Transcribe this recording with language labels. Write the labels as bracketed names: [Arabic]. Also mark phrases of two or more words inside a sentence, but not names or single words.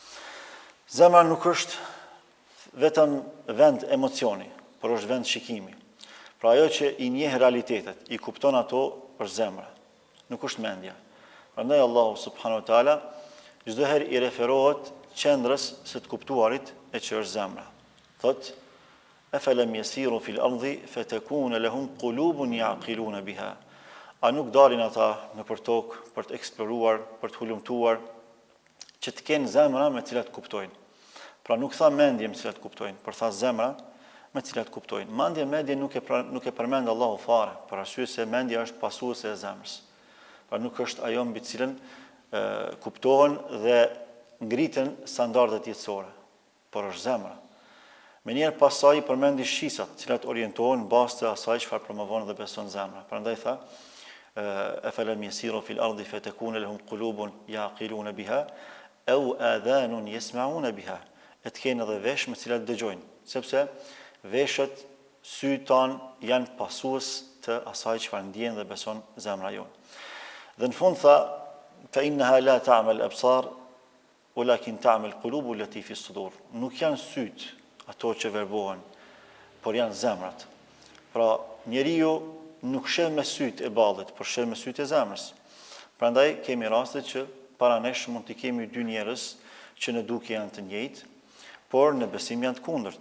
[Albanian] Zemra nuk është vetëm vend emocioni, por është vend shikimi. Pra ajo që i njeh realitetet, i kupton ato është zemra, nuk është mendja. Prandaj Allahu [Arabic] سبحانه وتعالى [Albanian] çdo herë i referohet qendrës së të kuptuarit e që është zemra. Thot: [Arabic] "أفلم يسيروا في الأرض فتكون لهم قلوب يعقلون بها." [Albanian] A nuk dalin ata nëpër tokë për të eksploruar, për të hulumtuar, që të kenë zemra me të cilat kuptojnë. Pra nuk tha mendje me të cilat kuptojnë, por tha zemra me të cilat kuptojnë. Mendje nuk e përmend Allahu fare, për arsye se mendja është pasuese e zemrës. Pra nuk është ajo mbi të cilën kuptohen dhe ngriten standardet jetësore, por është zemra. Me njerë pasaj përmendi shqisat, cilat orientohen bazë të asaj çfarë promovon dhe beson zemra. Prandaj tha: [Arabic] "أفلم يسيروا في الأرض فتكون لهم قلوب يعقلون بها أو آذان يسمعون بها." [Albanian] E të kenë edhe vesh me cilat dëgjojnë, sepse veshët, sytë tanë janë pasues të asaj çfarë ndjen dhe beson zemra jonë. Dhe në fund tha: [Arabic] "فإنها لا تعمى الأبصار ولكن تعمى القلوب التي في الصدور." [Albanian] Nuk janë sytë ato që verbohen, por janë zemrat. Pra njeriu nuk sheh me sytë e ballit, por sheh me sytë e zemrës. Prandaj kemi raste që para nesh mund të kemi dy njerëz që në dukje janë të njëjtë, por në besim janë të kundërt.